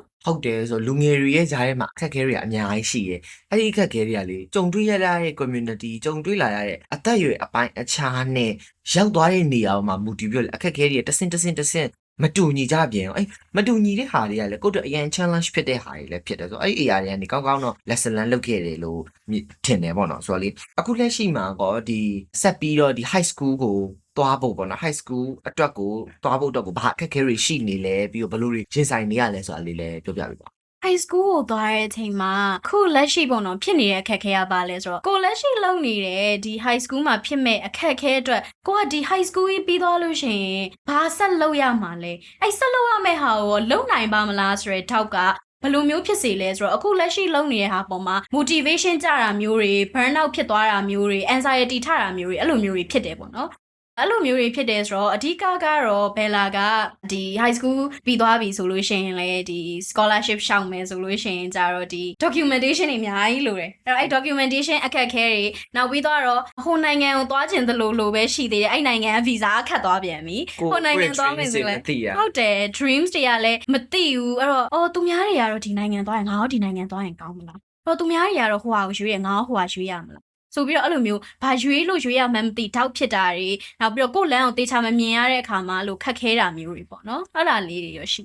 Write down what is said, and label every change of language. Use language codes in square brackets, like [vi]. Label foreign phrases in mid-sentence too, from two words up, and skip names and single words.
[my] ဟုတ်တယ်ဆိုလူငယ်တွေရဲ့ဂျားထဲမှာအခက်အခဲတွေအများကြီးရှိတယ်။အဲ့ဒီအခက်အခဲတွေကလေကြုံတွေ့ရတဲ့ community ကြုံတွေ့လာရတဲ့အသက်အရွယ် အပိုင်းအခြားနဲ့ရောက်သွားတဲ့နေရာမှာမူတည်ပြီးတော့အခက်အခဲတွေတဆင့်မတူညီကြပြန်အောင်မတူညီတဲ့ဟာတွေကလည်းကိုယ့်တို့အရင် challenge ဖြစ်တဲ့ဟာတွေလည်းဖြစ်တယ်ဆိုတော့အဲ့ဒီအရာတွေကနေကောင်းကောင်းတော့ [en] lesson learn [my] လုပ်ခဲ့တယ်လို့ထင်တယ်ပေါ့နော်ဆိုတော့လေအခုလက်ရှိမှာကောဒီဆက်ပြီးတော့ဒီ [en] high school [my] ကိုသွားဖို့ပေါ့နော် [en] high school [my] အတွက်ကိုသွားဖို့အတွက်ကိုဘာအခက်အခဲတွေရှိနေလဲပြီးတော့ဘယ်လိုတွေရင်ဆိုင်နေရလဲဆိုတာလေးလည်းပြောပြပေးပါ [en] high school [my] ကိုသွားတဲ့အချိန်မှာခုလက်ရှိပေါ့နော်ဖြစ်နေတဲ့အခက်အခဲကပါလဲဆိုတော့ကိုလက်ရှိလုပ်နေတဲ့ဒီ [en] high school [my] မှာဖြစ်မဲ့အခက်အခဲအတွက်ကိုကဒီ [en] high school [my] ကြီးပြီးသွားလို့ရှိရင်ဘာဆက်လုပ်ရမှာလဲအဲ့ဆက်လုပ်ရမယ့်ဟာကိုလုပ်နိုင်ပါမလားဆိုတဲ့ထောက်ကဘယ်လိုမျိုးဖြစ်စေလဲဆိုတော့အခုလက်ရှိလုပ်နေတဲ့ဟာပေါ်မှာ motivation ကျတာမျိုးတွေ [en] burn out [my] ဖြစ်သွားတာမျိုးတွေ anxiety ထတာမျိုးတွေအဲ့လိုမျိုးတွေဖြစ်တယ်ပေါ့နော် အဲ့လိုမျိုးတွေဖြစ်တယ်ဆိုတော့အဓိကကတော့ဘယ်လာကဒီ [en] high school [my] ပြီးသွားပြီဆိုလို့ရှိရင်လည်းဒီ scholarship ရှောင်မယ်ဆိုလို့ရှိရင်ကြတော့ဒီ documentation တွေအများ ကြီးလိုတယ်အဲ့ documentation အခက်အခဲတွေနောက်ပြီးတော့ဟိုနိုင်ငံကိုသွားချင်သလိုပဲရှိသေးတယ်အဲ့နိုင်ငံ visa အခက်သွားပြန်ပြီဟိုနိုင်ငံသွားမယ်ဆိုလည်းဟုတ်တယ် dreams တွေကလည်းမသိဘူးအဲ့တော့သူများတွေကတော့ဒီနိုင်ငံသွားရင်ငါတို့ဒီနိုင်ငံသွားရင်ကောင်းမလားအဲ့တော့သူများတွေကတော့ဟိုဟာကိုရွေးရငါတို့ဟိုဟာရွေးရမလားဆိုပြီးတော့အဲ့လိုမျိုးဘာရွေးလို့ရွေးရမှန်းမသိတောက်ဖြစ်တာတွေနောက်ပြီးတော့ကိုယ်လမ်းကိုတေချာမမြင်ရတဲ့အခါမှာအဲ့လိုခက်ခဲတာမျိုးတွေပေါ့နော်အဲ့ဒါလေးတွေရရှိ